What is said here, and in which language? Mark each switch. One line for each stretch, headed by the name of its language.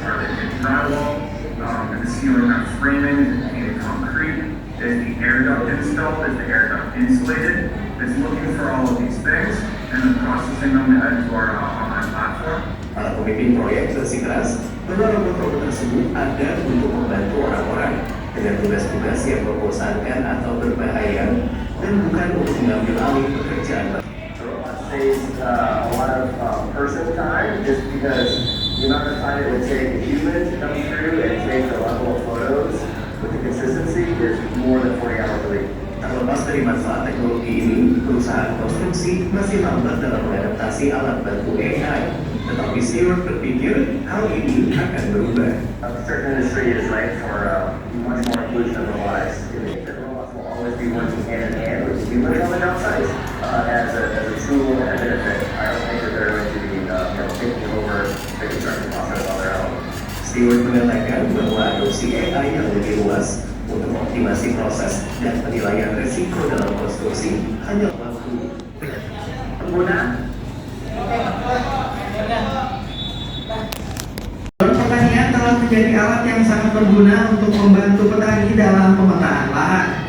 English: Are they painted drywall? And the ceiling not framing? Is it painted concrete? Is the air duct installed? Is the air duct insulated? It's looking for all of these things and then processing them to add to our online platform.
Indonesian: Para pemimpin proyek bersikeras bahwa robot-robot tersebut ada untuk membantu orang-orang dengan tugas-tugas yang membosankan atau berbahaya dan bukan untuk mengambil alih pekerjaan.
English: The robot saves a lot of person time just because the amount of time it would take a human to come through and take the level of photos with the consistency is more than 40 hours a week.
Indonesian: Terlepas dari manfaat teknologi ini, perusahaan konstruksi masih lambat dalam mengadaptasi alat bantu AI. Tetapi Stewart berpikir hal ini akan berubah.
English: The construction industry is ripe for much more inclusion of robotics. I think that robots will always be working hand in hand with humans on the job sites as a tool and a benefit. I don't think that they're going to be taking over the construction process on their own.
Indonesian: Stewart mengatakan bahwa adopsi AI yang lebih luas untuk optimasi proses dan penilaian risiko dalam konstruksi hanya waktu pengguna. Drone pertanian telah menjadi alat yang sangat berguna untuk membantu petani dalam pemetaan lahan.